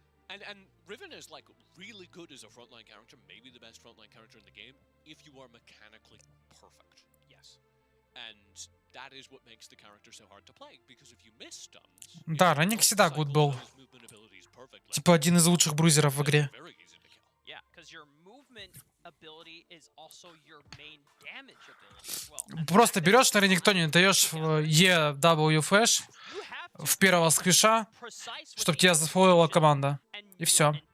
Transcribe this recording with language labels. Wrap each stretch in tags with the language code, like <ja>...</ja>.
<en>And Riven is like really good as a frontline character, maybe the best frontline character in the game, if you are mechanically perfect. Yes. And that is what makes the character so hard to play, because if you miss stuns...</en> <ru>Да, Ранник всегда гуд был. Типа один из лучших брузеров в игре.</ru> <en>Yeah, because your movement ability is also your main damage ability as well.</en> <ru>Просто берешь на рингтоне, даешь EW флэш в первого сквиша, чтобы тебя зафоловила команда. И все.</ru>